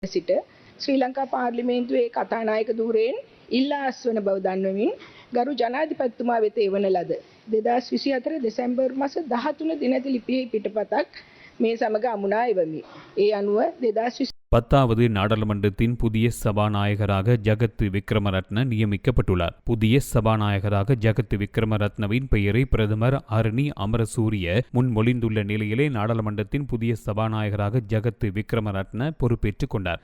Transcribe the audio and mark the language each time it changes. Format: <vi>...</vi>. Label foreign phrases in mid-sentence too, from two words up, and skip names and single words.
<si>සිට ශ්‍රී ලංකා පාර්ලිමේන්තුවේ කතානායක ධූරයෙන් ඉල්ලා අස්වන බව දන්වමින් ගරු ජනාධිපතිතුමා වෙත එවන ලද 2024 දෙසැම්බර් මාස 13 දිනක ලිපියේ පිටපතක් මේ සමග අමුණා එවමි. ඒ අනුව 2020</si> <ta>10வது நாடாளுமன்றத்தின் புதிய சபாநாயகராக ஜகத் விக்ரமரத்ன நியமிக்கப்பட்டுள்ளார். புதிய சபாநாயகராக ஜகத் விக்ரமரத்னவின் பெயரை பிரதமர் அருணி அமரசூரிய முன்மொழிந்துள்ள நிலையிலே நாடாளுமன்றத்தின் புதிய சபாநாயகராக ஜகத் விக்ரமரத்ன பொறுப்பேற்றுக் கொண்டார்.</ta>